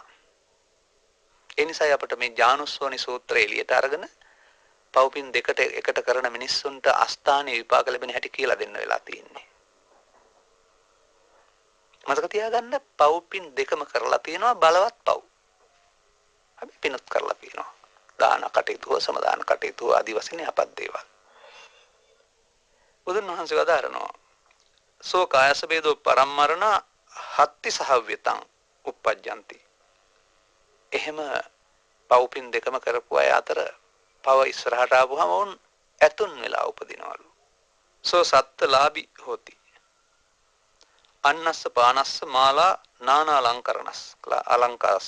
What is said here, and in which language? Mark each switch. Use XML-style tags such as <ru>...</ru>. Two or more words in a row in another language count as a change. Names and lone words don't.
<si>ඒ නිසායි අපිට මේ ජානුස්සෝනි සූත්‍රය එළියට අරගෙන පව්පින් දෙකට එකට කරන මිනිස්සුන්ට අස්ථානීය විපාක ලැබෙන හැටි කියලා දෙන්න වෙලා තියෙන්නේ. මතක තියාගන්න පව්පින් දෙකම කරලා තියෙනවා බලවත් පව්. අපි පිනත් කරලා තියෙනවා. දාන කටයුතු, සමදාන කටයුතු ආදී වශයෙන් අපත් දේවල්. බුදුන් වහන්සේ වදාරනවා</si> <pi>සෝ කායස බේදෝ පරම්මරණ හත්ති සහව්‍යතං uppajjanti.</pi> <si>එහෙම පව්පින් දෙකම කරපු අය අතර පව ඉස්සරහට ආවම වුන් ඇතුන් වෙලා උපදිනවලු.</si> <pi>සෝ සත්ත්ලාභි හොති. අන්නස්ස පානස්ස මාලා නානා අලංකරණස් අලංකාරස්ස.</pi>